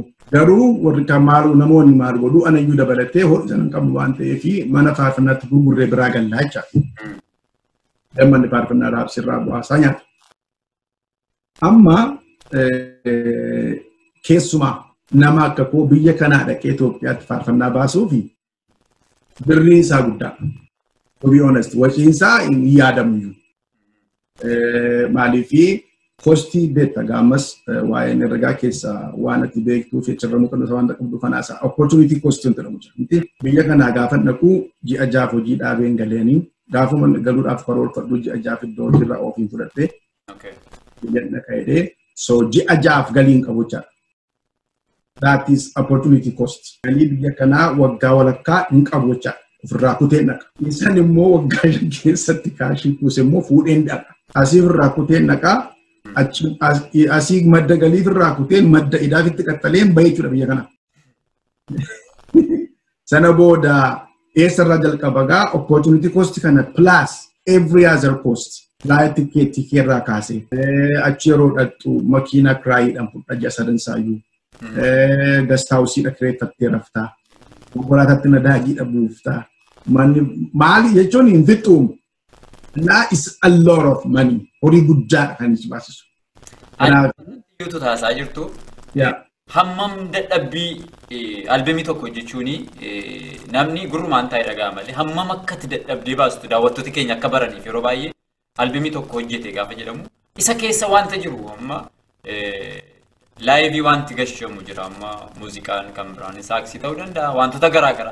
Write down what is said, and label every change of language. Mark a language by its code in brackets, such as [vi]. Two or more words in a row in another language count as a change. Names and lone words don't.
[om] Garuu warri kan namoonni maal godhu anayyuu dabalatee horii sana hin qabnu waan ta'eef mana faarfannaatti gurgurree biraa gallaa jechaadha. Dammanni faarfannaa raabsirraa bu'aasaa nyaata. Amma keessumaa nama akka koo biyya kanaa dhaqee Itoophiyaatti faarfannaa baasuu fi birriin isaa guddaa. [en] To be honest, [om] waciin isaa hin yaadamu. Maaliifi kostii beekta gaammas waa'een herregaa keessa waan ati beektuu fi achirra muuxannoo waan qabdu kanaasa [en] opportunity cost [om] jedhamu jira. Biyya kanaa gaafa dhaquu ji'a 6 hojii dhaabeen galeeni gaafuma galuudhaaf karoorfadhu ji'a 6 iddoo hojiirraa ofiin fudhattee biyya dhaqaa'ee so ji'a 6 galiin qabu jechuudha. [en] That is opportunity cost. [om] Galii biyya kanaa waggaa walakkaa hin qabu jechuudha. Ofirraa kutee dhaqa. Isaan immoo waggaa keessatti kaashii kuuse immoo fuudheen dhaqa. Asii ofirraa kutee dhaqa. Asii madda galii ofirraa kuteen madda idaafitti qaxxaleen bahee jechuudha biyya kana. Sana booda eessarraa jalqabagaa [en] opportunity cost kana plus every other cost. Flight ticket [om] irraa kaasee achi yeroo dhaqxu makiina kiraayiidhaan fudha ji'a 3 saayyuu. [en] Guest house [om] kireeffattee raftaa. Konkolaataatti nadaajii dhabuuftaa. Maali jechuun hin fixuumu. [en] That is a lot of money. [om] Horii guddaa kan itti baasisu. Yuutu taasaa jirtu. Hammam dadhabbii albamii tokko jechuun namni gurrumaan taa'ee dhagaa malee hammam akkatti dadhabdee baastu daawwattooti keenya akka baraniif yeroo baay'ee albamii tokko hojjete gaafa jedhamu isa keessa wanta jiru amma laayivii wanti gashamu jira amma muuziqaan kan biraan saaksii ta'uu danda'a wantoota garaagaraa.